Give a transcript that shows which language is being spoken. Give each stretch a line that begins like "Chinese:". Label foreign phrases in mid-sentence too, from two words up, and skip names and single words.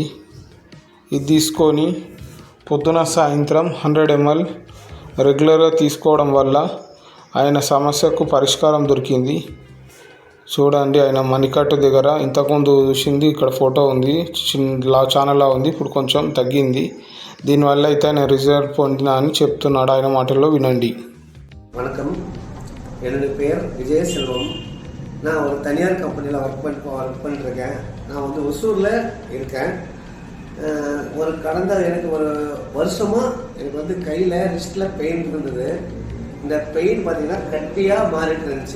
Telugu: ఇది తీసుకొని పొద్దున సాయంత్రం 100 ml రెగ్యులర్గా తీసుకోవడం వల్ల ఆయన సమస్యకు పరిష్కారం దొరికింది. చూడండి, ఆయన మణికట్టు దగ్గర ఇంతకుముందు చూసింది ఇక్కడ ఫోటో ఉంది, ఛానల్లా ఉంది, ఇప్పుడు కొంచెం తగ్గింది. దీనివల్ల అయితే ఆయన రిజల్ట్ పొందిన అని చెప్తున్నాడు. ఆయన మాటల్లో వినండి.
Tamil: வணக்கம், என்னுடைய பேர் விஜய செல்வம். நான் ஒரு தனியார் கம்பெனியில் ஒர்க் பண்ணிட்டுருக்கேன். நான் வந்து ஒசூரில் இருக்கேன். எனக்கு ஒரு வருஷமாக எனக்கு வந்து கையில் ரிஸ்ட்டில் பெயின் இருந்தது. இந்த பெயின் பார்த்திங்கன்னா கட்டியாக மாறிட்டு இருந்துச்சு.